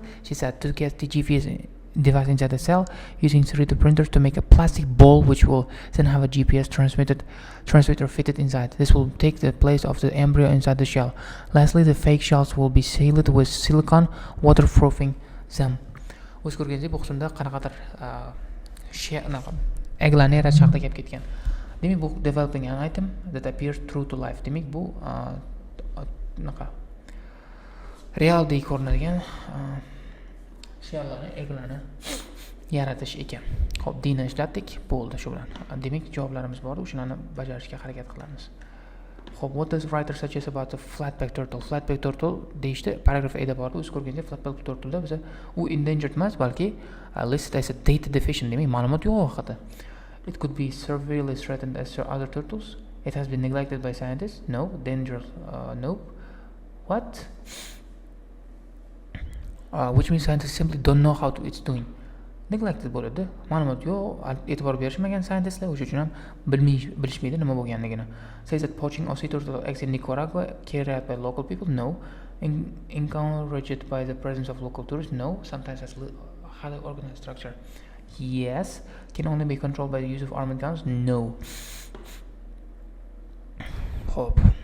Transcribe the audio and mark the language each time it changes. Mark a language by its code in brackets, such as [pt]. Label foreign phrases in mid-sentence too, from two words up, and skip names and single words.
[en] She said to get the GPS device inside the cell using 3D printers to make a plastic ball which will then have a GPS transmitter fitted inside. This will take the place of the embryo inside the shell. Lastly, the fake shells will be sealed with silicone, waterproofing them. [uz] O'z ko'rganingizdek, bu qismda qanaqadir egglarni yaratish haqida gap ketgan. Demak, bu [en] developing an item that appears true to life. [uz] Demak, bu realdek ko'rinadigan shellarni, egglarni yaratish ekan. Xo'p, dini ishlatdik, bo'ldi shu bilan. Demak, javoblarimiz bor, o'shalarni bajarishga harakat qilamiz. Xo'p, [en] what does writer suggest about the flatback turtle? Flatback turtle [uz] deyishdi, paragraf A da bor. O'z ko'rganda [en] flatback turtle [uz] biza u [en] endangered [uz] emas, balki [en] listed as a data deficient, [uz] demak, ma'lumot yo'q haqida. [en] It could be severely threatened as other turtles. It has been neglected by scientists. No. Dangerous. Nope. What? Which means scientists simply don't know how it's doing. [uz] Neglected bo'ladi. Ma'lumot yo'q, e'tibor berishmagan scientistlar, o'sha uchun ham bilishmaydi nima bo'lganligini. [en] Says that poaching of sea turtle eggs in Nicaragua carried out by local people. No. Encouraged by the presence of local tourists. No. Sometimes has highly organized structure. Yes. Can only be controlled by the use of armored guns. No. Hope.